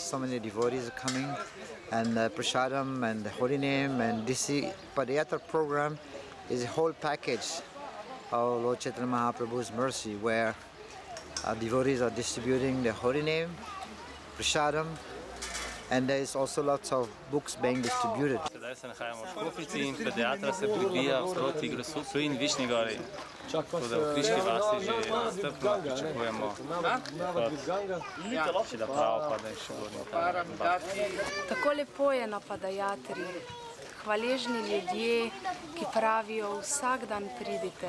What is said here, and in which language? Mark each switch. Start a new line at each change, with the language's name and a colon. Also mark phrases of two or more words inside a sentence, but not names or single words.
English: So many devotees are coming, and Prasadam and the Holy Name, and this Padayatra program is a whole package of Lord Chaitanya Mahaprabhu's mercy, where devotees are distributing the Holy Name, Prasadam, and there is also lots of books being distributed.
Slovenian: Sedaj se nahajamo v Škoflici in Padayatra se pribija proti Grosuplju in Višnji Gori. Tako da v Kriški vasi že strpno pričakujemo še da pravo pada in še vodno. Tako lepo je na Padayatri. Hvaležni ljudje, ki pravijo, vsak dan pridite.